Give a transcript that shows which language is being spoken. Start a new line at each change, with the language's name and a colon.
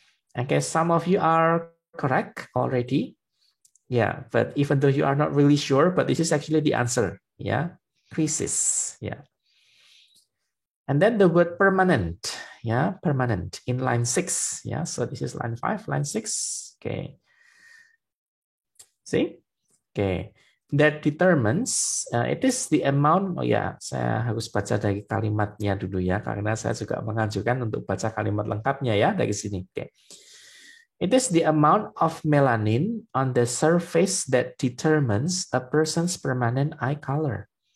English: Okay, some of you are correct already. Yeah, but even though you are not really sure, but this is actually the answer. Yeah, creases. Yeah. And then the word permanent. Yeah, permanent in line 6. Yeah, so this is line 5, line 6. Okay. See? Okay. That determines, it is the amount,
Indonesian: oh ya, saya harus baca dari kalimatnya dulu ya, karena saya juga mengajukan untuk baca kalimat lengkapnya ya, dari sini. Oke.
English: It is the amount of melanin on the surface that determines a person's permanent eye color.